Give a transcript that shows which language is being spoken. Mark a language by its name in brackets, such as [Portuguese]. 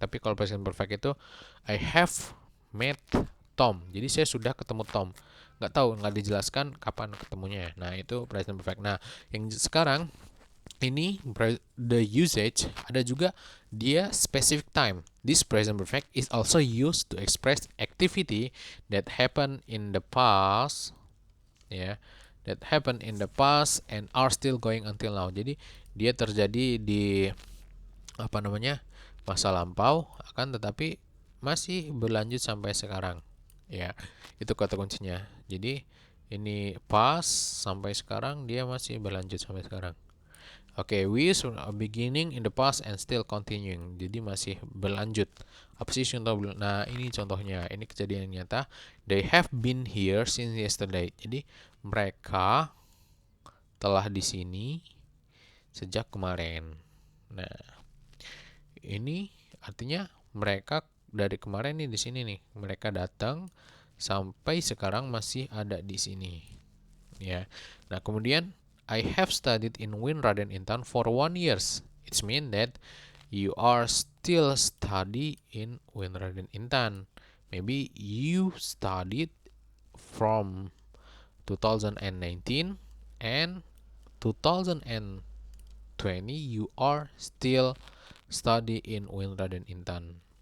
[Indonesian] Tapi kalau [English] present perfect itu I have met Tom. [Indonesian] Jadi saya sudah ketemu Tom. Nggak tahu, nggak dijelaskan kapan ketemunya. Nah itu present perfect. Nah yang sekarang ini [English] the usage [Indonesian] ada juga dia specific time. [English] This present perfect is also used to express activity that happened in the past, ya, that happened in the past and are still going until now. [Indonesian] Jadi dia terjadi di apa namanya masa lampau akan tetapi masih berlanjut sampai sekarang, ya, itu kata kuncinya. Jadi ini past sampai sekarang dia masih berlanjut sampai sekarang. [English] Oke, we use a beginning in the past and still continuing. [Indonesian] Jadi masih berlanjut. Apa sih contoh? Nah, ini contohnya. Ini kejadian nyata. [English] They have been here since yesterday. [Indonesian] Jadi mereka telah di sini sejak kemarin. Nah, ini artinya mereka dari kemarin nih di sini nih. Mereka datang sampai sekarang masih ada di sini. Ya. Nah, kemudian [English] I have studied in Winraden Intan for 1 year. It means that you are still study in Winraden Intan. Maybe you studied from 2019 and 2020 you are still study in Winraden Intan.